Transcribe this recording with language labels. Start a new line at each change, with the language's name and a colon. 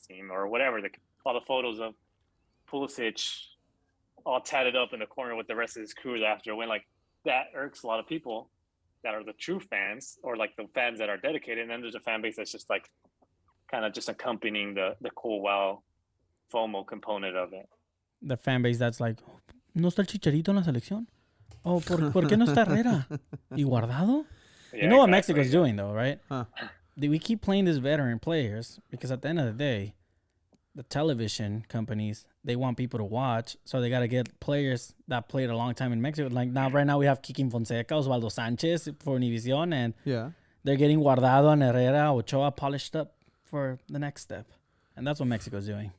English: team or whatever, all the photos of Pulisic all tatted up in the corner with the rest of his crew after a win. Like that irks a lot of people that are the true fans or like the fans that are dedicated. And then there's a fan base that's just like kind of just accompanying the cool wow FOMO component of it. The fan base that's like,
Spanish: ¿no está el Chicharito en la selección? Oh, ¿por qué no está Herrera? ¿Y Guardado?
English: You know what Mexico's doing though, right? We keep playing these veteran players because at the end of the day, the television companies, they want people to watch, so they got to get players that played a long time in Mexico. Like right now we have Kiki Fonseca, Osvaldo Sanchez for Univision, and they're getting Guardado and Herrera, Ochoa polished up for the next step. And that's what Mexico's doing.